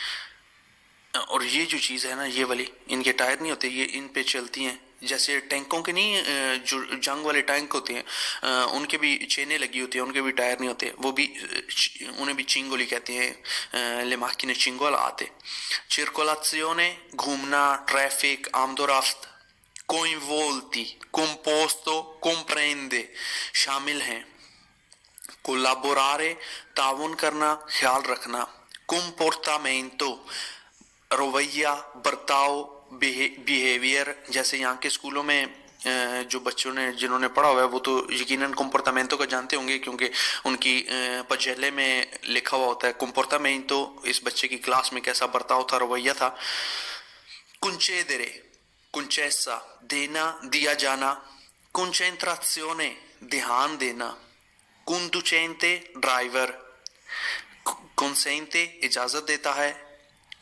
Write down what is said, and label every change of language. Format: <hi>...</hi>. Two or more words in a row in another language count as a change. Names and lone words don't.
<ur>اور یہ جو چیز ہے نا، یہ والی ان کے ٹائر نہیں ہوتے، یہ ان پہ چلتی ہیں. جیسے ٹینکوں کے نہیں، جو جنگ والے ٹینک ہوتے ہیں ان کے بھی چینیں لگی ہوتی ہیں، ان کے بھی ٹائر نہیں ہوتے، وہ بھی انہیں بھی چینگولی کہتے ہیں.</ur> <it>le macchine cingolate.</it> <ur>چرکولازیونے گھومنا، ٹریفک، آمد و رفت.</ur> <it>coinvolti composto comprende</it> <ur>شامل ہیں. collaborare تعاون کرنا، خیال رکھنا. comportamento رویہ، برتاؤ، بیہیویئر. جیسے یہاں کے اسکولوں میں جو بچوں نے جنہوں نے پڑھا ہوا ہے وہ تو یقیناً کمپورتامنٹو کا جانتے ہوں گے، کیونکہ ان کی پجیلے میں لکھا ہوا ہوتا ہے کمپورتامنٹو، اس بچے کی کلاس میں کیسا برتاؤ تھا، رویہ تھا.</ur> <it>concedere concessa</it> <ur>دینا، دیا جانا. concentrazione دھیان دینا. conducente ڈرائیور. consente اجازت دیتا ہے.</ur>